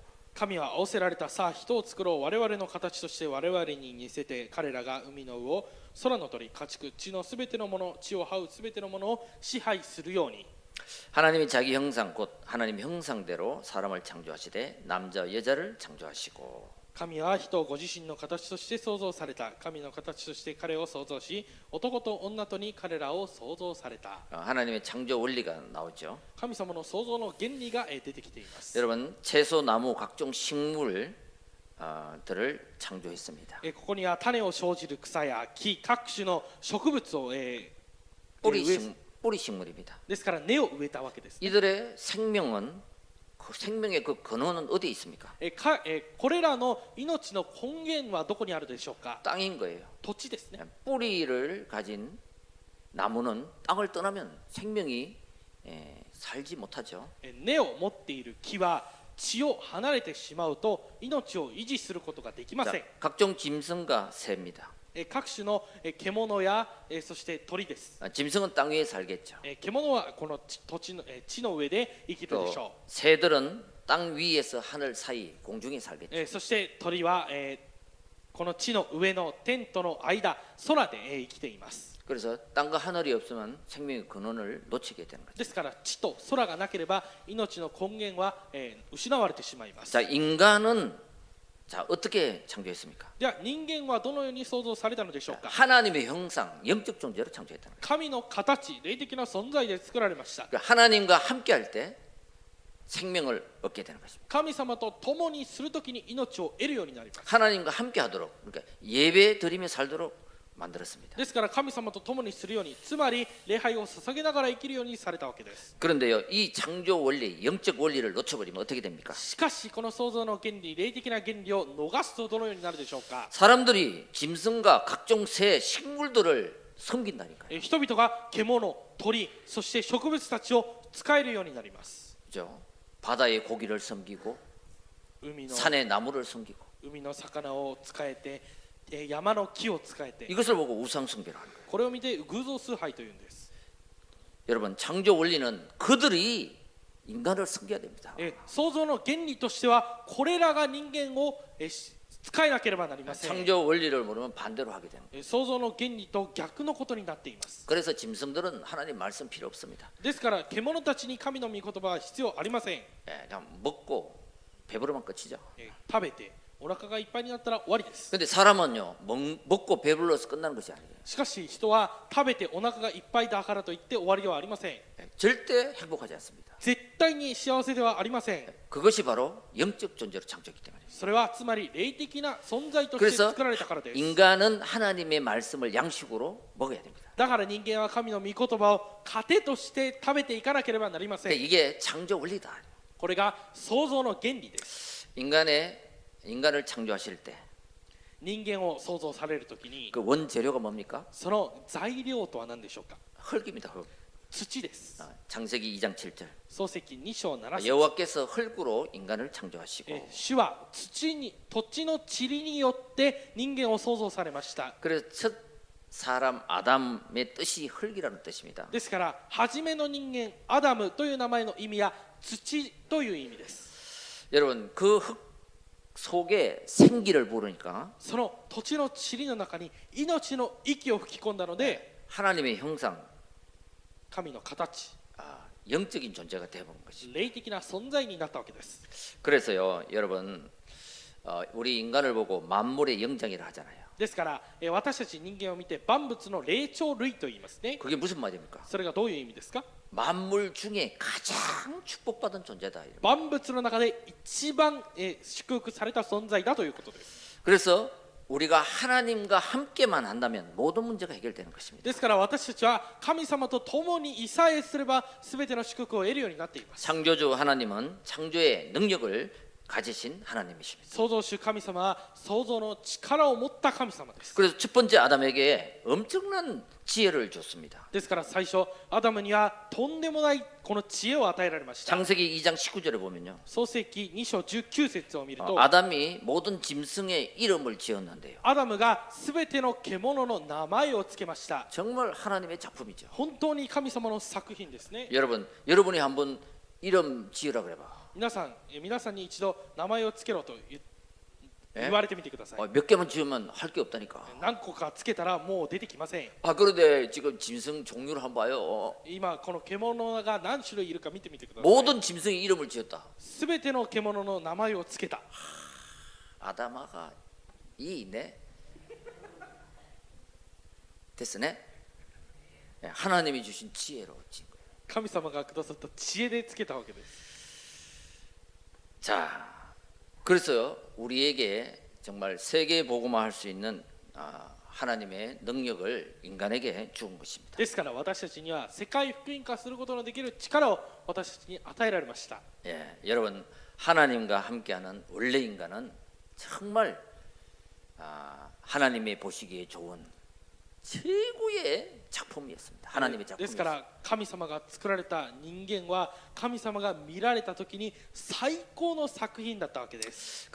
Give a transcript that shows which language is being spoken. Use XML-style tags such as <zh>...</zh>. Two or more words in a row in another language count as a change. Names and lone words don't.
<ja>神は仰せられた。さあ人を作ろう。我々の形として我々に似せて彼らが海の魚、空の鳥、家畜、地のすべてのもの、地を這うすべてのものを支配するように。</ja> <ko>하나님이 자기 형상 곧 하나님 형상대로 사람을 창조하시되 남자 여자를 창조하시고</ko> <ja>神は人をご自身の形として創造された。神の形として彼を創造し、男と女とに彼らを創造された。</ja> <ko>하나님의 창조 원리가 나오죠.</ko> <ja>神様の創造の原理が出てきています。</ja> <ko>여러분 채소, 나무, 각종 식물들을 창조했습니다.</ko> <ja>ここには種を生じる草や木、各種の植物を、</ja> <ko>뿌리 식물입니다.</ko> <ja>ですから根を植えたわけです。</ja> <ko>이들의 생명은 생명의 그 근원은 어디에 있습니까?</ko> <ja>これらの命の根源はどこにあるでしょうか。</ja> <ko>땅인 거예요.</ko> <ja>土地ですね。</ja> <ko>뿌리를 가진 나무는 땅을 떠나면 생명이 살지 못하죠.</ko> <ja>根を持っている木は地を離れてしまうと命を維持することができません。</ja> <ko>각종 짐승과 새입니다.</ko> <ja>各種の獣やそして鳥です。</ja> <ko>짐승은 땅 위에 살겠죠.</ko> <ja>獣はこの土地の地の上で生きるでしょ</ja> <ko>새들은 땅 위에서 하늘 사이 공중에 살겠죠.</ko> <ja>う。そして鳥はこの地の上の天との間、空で生きています。</ja> <ko>그래서 땅과 하늘이 없으면 생명의 근원을 놓치게 되는 거죠.</ko> <ja>ですから地と空がなければ命の根源は、失われてしまいます。</ja> <ko>자, 인간은 자, 어떻게 창조했습니까?</ko> <ja>では人間はどのように創造されたのでしょうか。</ja> <ko>하나님의 형상, 영적 존재로 창조했다는 거예요.</ko> <ja>神の形、霊的な存在で作られました。</ja> <ko>그러니까 하나님과 함께 할 때 생명을 얻게 되는 것입니다.</ko> <ja>神様と共にするときに命を得るようになります。</ja> <ko>하나님과 함께 하도록, 그러니까 예배 드리며 살도록 만들었습니다.</ko> <ja>ですから神様と共にするように、つまり礼拝を捧げながら生きるようにされたわけです。</ja> <ko>그런데요, 이 창조 원리, 영적 원리를 놓쳐버리면 어떻게 됩니까?</ko> <ja>しかしこの創造の原理、霊的な原理を逃すとどのようになるでしょうか。</ja> <ko>사람들이 짐승과 각종 새, 식물들을 섬긴다니까요.</ko> <ja>人々が獣、鳥、そして植物たちを使えるようになります。</ja> <ko>그죠? 바다의 고기를 섬기고</ko> <ja>海の</ja> <ko>산의 나무를 섬기고</ko> <ja>魚を使えて、山の木を使えて、</ja> <ko>이것을 보고 우상 숭배를 하는 거예요.</ko> <ja>これを見て偶像崇拝というんです。</ja> <ko>여러분, 창조 원리는 그들이 인간을 섬겨야 됩니다.</ko> <ja>創造の原理としてはこれらが人間を使えなければなりません。</ja> <ko>창조 원리를 모르면 반대로 하게 됩니다.</ko> <ja>創造の原理と逆のことになっています。</ja> <ko>그래서 짐승들은 하나님 말씀 필요 없습니다.</ko> <ja>ですから獣たちに神の御言葉は必要ありません。</ja> <ko>그냥 먹고 배부르면 끝이죠.</ko> <ja>食べてお腹がいっぱいになったら終わりです。</ja> <ko>근데 사람은요, 먹고 배불러서 끝나는 것이 아니에요.</ko> <ja>しかし人は食べてお腹がいっぱいだからといって終わりではありません。</ja> <ko>절대 행복하지 않습니다.</ko> <ja>絶対に幸せではありません。</ja> <ko>그것이 바로 영적 존재로 창조했기 때문이에요.</ko> <ja>それはつまり霊的な存在として</ja> <ko>그래서</ko> <ja>作られたからです。</ja> <ko>인간은 하나님의 말씀을 양식으로 먹어야 됩니다.</ko> <ja>だから人間は神の御言葉を糧として食べていかなければなりません。</ja> <ko>이게 창조 원리다.</ko> <ja>これが創造の原理です。</ja> <ko>인간을 창조하실 때 그</ko> <ja>人間を創造されるときに</ja> <ko>원재료가 뭡니까?</ko> <ja>その材料とは何でしょうか。</ja> <ko>흙입니다. 흙.</ko> <ja>土です。</ja> <ko>창세기 2장 7절.</ko> <ja>創世記2章7節。</ja> <ko>여호와께서 흙으로 인간을 창조하시고</ko> <ja>主は土地の塵によって人間を創造されました。</ja> <ko>그래서 첫 사람 아담의 뜻이 흙이라는 뜻입니다.</ko> <ja>ですから初めの人間アダムという名前の意味は土という意味です。</ja> <ko>여러분, 그 흙 속에 생기를 부르니까</ko> <ja>その土地の塵の中に命の息を吹き込んだので</ja> <ko>하나님의 형상,</ko> <ja>神の形、</ja> <ko>영적인 존재가 되어본 것이.</ko> <ja>霊的な存在になったわけです。</ja> <ko>그래서요, 여러분, 우리 인간을 보고 만물의 영장이라 하잖아요.</ko> <ja>ですから私たち人間を見て万物の霊長類と言いますね。</ja> <ko>그게 무슨 말입니까?</ko> <ja>それがどういう意味ですか。</ja> <ko>만물 중에 가장 축복받은 존재다.</ko> <ja>万物の中で一番祝福された存在だということです。</ja> <ko>그래서 우리가 하나님과 함께만 한다면 모든 문제가 해결되는 것입니다.</ko> <ja>ですから私たちは神様と共にいさえすれば全ての祝福を得るようになっています。</ja> <ko>창조주 하나님은 창조의 능력을 가지신 하나님이십니다.</ko> <ja>創造主神様は創造の力を持った神様です。</ja> <ko>그래서 첫 번째 아담에게 엄청난 지혜를 줬습니다.</ko> <ja>ですから最初アダムにはとんでもないこの知恵を与えられました。</ja> <ko>창세기 2장 19절에 보면요.</ko> <ja>創世記2章19節を見ると</ja> <ko>아담이 모든 짐승의 이름을 지었는데요.</ko> <ja>アダムが全ての獣の名前をつけました。</ja> <ko>정말 하나님의 작품이죠.</ko> <ja>本当に神様の作品ですね。</ja> <ko>여러분이 한번 이름 지으라 그래봐.</ko> <ja>皆さんに一度名前をつけろと言われてみてください。</ja> <ko>몇 개만 지으면 할 게 없다니까.</ko> <ja>何個かつけたらもう出てきません。</ja> <ko>그런데 지금 짐승 종류를 한번 봐요.</ko> <ja>今この獣が何種類いるか見てみてください。</ja> <ko>모든 짐승의 이름을 지었다.</ko> <ja>すべての獣の名前をつけた。</ja> <ko>아담아가 이네. 됐으네. 하나님이 주신 지혜로 지은 거예요.</ko> <ja>神様がくださった知恵でつけたわけです。</ja> <ko>자, 그래서 우리에게 정말 세계 복음화 할 수 있는 하나님의 능력을 인간에게 주은 것입니다.</ko> <ja>ですから私たちには世界福音化することのできる力を私たちに与えられました。</ja> <ko>여러분, 하나님과 함께하는 원래 인간은 정말 하나님의 보시기에 좋은 최고의 작품이었습니다. 하나님의</ko> <ja>ですか</ja> <ko>작품이었습니다.</ko> <ja>ら神様が作られた人間は神様が見られた時に最高の作品だったわけです。</ja>